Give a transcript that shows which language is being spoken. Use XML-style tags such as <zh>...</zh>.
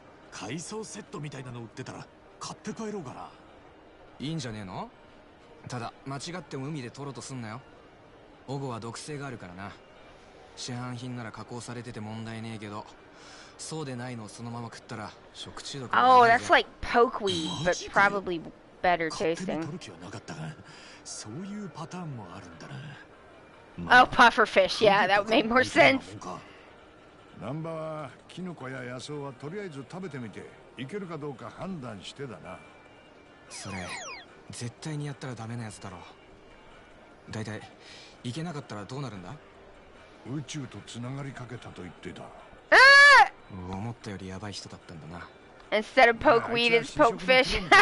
<ja>海藻セットみたいなの売ってたら買って帰ろうかな。いいんじゃねえの？ただ間違っても海で取ろうとすんなよ。オゴは毒性があるからな。市販品なら加工されてて問題ねえけど、そうでないのをそのまま食ったら食中毒になるぜ。</ja> <en>Oh, that's like pokeweed, but probably better tasting.</en> <ja>取る気はなかったが、そういうパターンもあるんだな。</ja> <en>Oh, pufferfish, yeah, that made more sense.</en> <ja>南波はキノコや野草はとりあえず食べてみていけるかどうか判断してだな。それ絶対にやったらダメなやつだろ。だいたいいけなかったらどうなるんだ？宇宙とつながりかけたと言ってた。思ったよりヤバい人だったんだな。</ja> <en>Instead of pokeweed, it's pokefish.</en>